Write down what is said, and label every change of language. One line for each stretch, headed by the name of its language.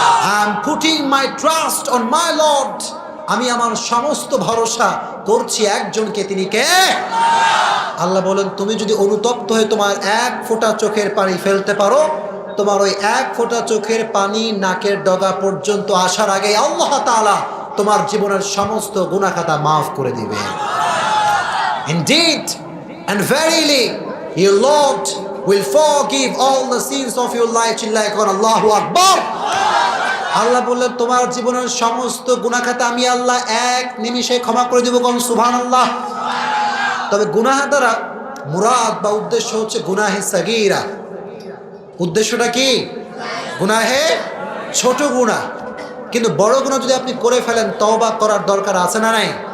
English: I am putting my trust on my lord,
Bangla: আমি আমার সমস্ত ভরসা করছি একজনকে, তিনি কে? আল্লাহ বলেন তুমি যদি অনুতপ্ত হয়ে তোমার এক ফোঁটা চোখের পানি ফেলতে পারো, তোমার ওই এক ফোঁটা চোখের পানি নাকের ডগা পর্যন্ত আসার আগে আল্লাহ তাআলা তোমার জীবনের সমস্ত গুনাহ খাতা মাফ করে দিবে।
English: Indeed and verily your Lord will forgive all the sins of your life.
Bangla: চিল্লায় কোন আল্লাহু আকবার। আল্লাহ বললেন তোমার জীবনের সমস্ত গুনাহ খাতা আমি আল্লাহ এক নিমিষে ক্ষমা করে দেব। কোন সুবহানাল্লাহ। তবে গুনাহ দ্বারা মুরাদ বা উদ্দেশ্য হচ্ছে গুনাহে সাগীরা। উদ্দেশ্যটা কি? গুনাহে ছোট গুনাহ। কিন্তু বড় গুনাহ যদি আপনি করে ফেলেন, তওবা করার দরকার আছে না নাই?